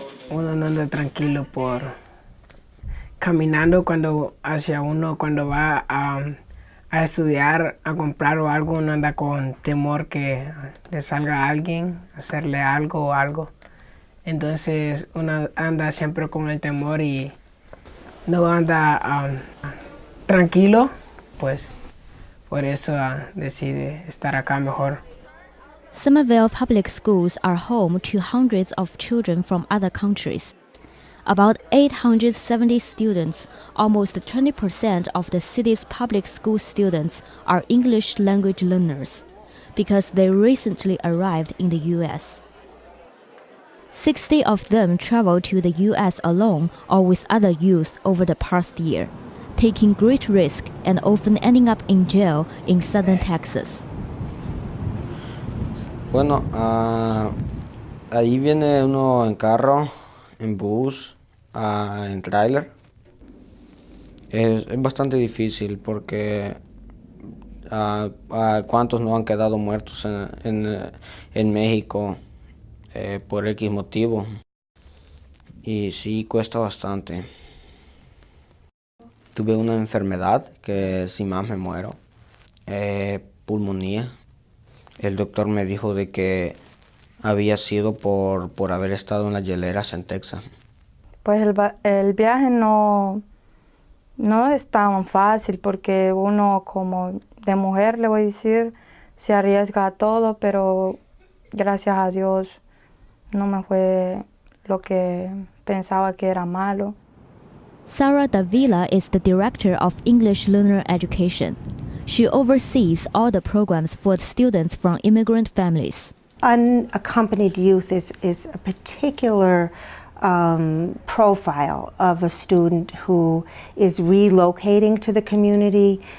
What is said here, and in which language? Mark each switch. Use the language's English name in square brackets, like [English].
[Spanish] Uno no anda tranquilo caminando cuando va a estudiar, a comprar o algo, uno anda con temor que le salga a alguien, hacerle algo o algo. Entonces uno anda siempre con el temor y no anda tranquilo, pues por eso decide estar acá mejor. [English] Somerville public schools are home to hundreds of children from other countries. About 870 students, almost 20% of the city's public school students, are English language learners because they recently arrived in the U.S. 60 of them traveled to the U.S. alone or with other youth over the past year, taking great risk and often ending up in jail in southern Texas. [Spanish] Bueno, ahí viene uno en carro, en bus, en tráiler. Es bastante difícil porque cuántos no han quedado muertos en México por X motivo. Y sí, cuesta bastante. Tuve una enfermedad que si más me muero, pulmonía. El doctor me dijo de que había sido por haber estado en las hieleras en Texas. Pues el viaje no es tan fácil porque uno como de mujer, le voy a decir, se arriesga a todo, pero gracias a Dios no me fue lo que pensaba que era malo. [English] Sarah Davila is the director of English Learner Education. She oversees all the programs for students from immigrant families. Unaccompanied youth is a particular profile of a student who is relocating to the community.